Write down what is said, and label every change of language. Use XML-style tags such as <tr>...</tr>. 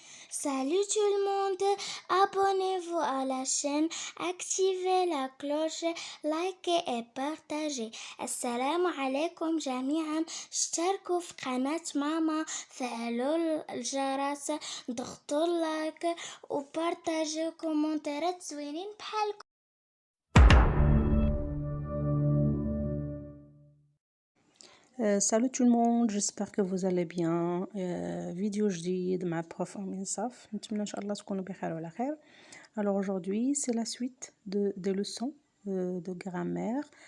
<fr>Salut tout le monde, abonnez-vous à la chaîne, activez la cloche, likez et partagez.</fr> <ar>Assalamu alaikum جميعا. اشتركوا في قناة ماما، فعلوا الجرس، ضغطوا اللايك وبارتاجيو كومنتات زوينين بحالكم.</ar> <fr>Salut tout le monde, j'espère que vous allez bien.</fr> <ar>Vidéo جديد مع prof أمين صف. نتمنى إن شاء الله تكونوا بخير وعلى خير.</ar> <fr>Alors aujourd'hui, c'est la suite des leçons de grammaire.</fr>